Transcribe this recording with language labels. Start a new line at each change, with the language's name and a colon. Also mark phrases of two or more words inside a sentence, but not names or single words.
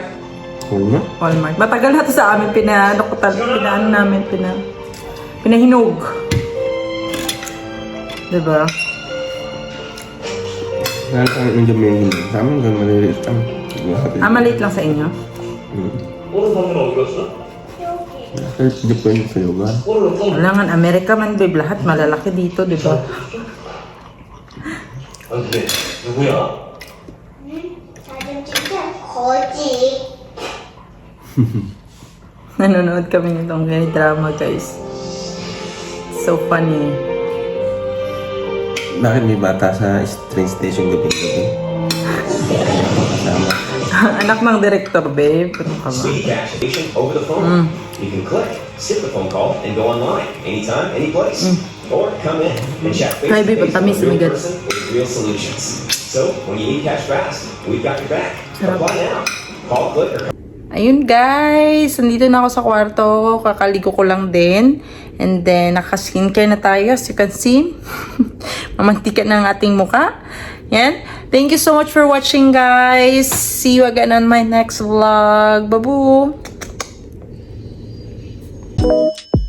Filipino: Oo nga. Walmart. Matagal na to sa amin. Pinaano namin. Pinahinog. Diba? Kaya ang Indian mango. Sa amin, ganun maliliit lang. Maliit lang sa inyo.
Korean: 오늘 방은 어디 갔어?
Filipino: Hindi po yun sa lugar. Kailangan Amerika man, babe. Lahat malalaki dito, diba?
Korean: 아 근데 누구야? 사진 찍자. 거지.
Filipino: Nanonood kami nitong drama, guys.
English: So funny.
Filipino: Bakit may bata sa train station gabi-gabi? Kasama. Anak ng director, babe. Ano ka ba?
English: City Cash station over the phone. You can click, skip the phone call, and go online anytime, any place. Or come in and chat face Hi, to babe. face
Filipino: Ang tamis,
English: with a real my God. person with real solutions. So when you need cash fast, we've got your back. Apply now. Call, click, or
Filipino: Ayun guys, nandito na ako sa kwarto. Kakaligo ko lang din.
English: And then,
Filipino: naka-skincare na tayo
English: as you can see.
Filipino: Mamantika na ang ating muka. Yan.
English: Thank you so much for watching guys. See you again on my next vlog.
Filipino: Babu!